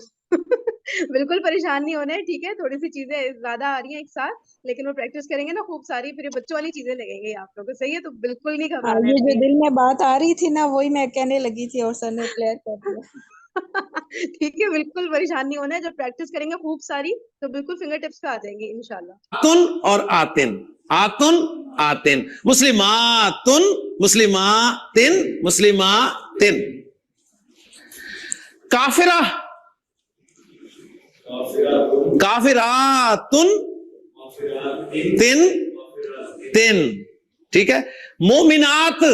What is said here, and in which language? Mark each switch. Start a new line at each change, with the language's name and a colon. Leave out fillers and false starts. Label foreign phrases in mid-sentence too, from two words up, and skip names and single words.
Hindi: बिल्कुल परेशान नहीं होना है, ठीक है? थोड़ी सी चीजें ज्यादा आ रही हैं एक साथ, लेकिन वो प्रैक्टिस करेंगे ना खूब सारी, फिर ये बच्चों वाली चीजें लगेंगी आप लोगों को। सही है, तो बिल्कुल नहीं घबराना है ये जो please। दिल में बात आ रही थी ना, वही मैं कहने लगी थी और सर ने क्लियर कर दिया। ठीक है, बिल्कुल परेशान नहीं होना है। जब प्रैक्टिस करेंगे खूब सारी तो बिल्कुल फिंगर टिप्स पे आ जाएंगे इंशाल्लाह।
Arabic: اتٌ और اتٍ، اتٌ اتٍ، مسلماتٌ، مسلماتٍ، مسلماتٍ। كافرة، كافراتٌ، تٍ، تٍ,
Hindi: ठीक है?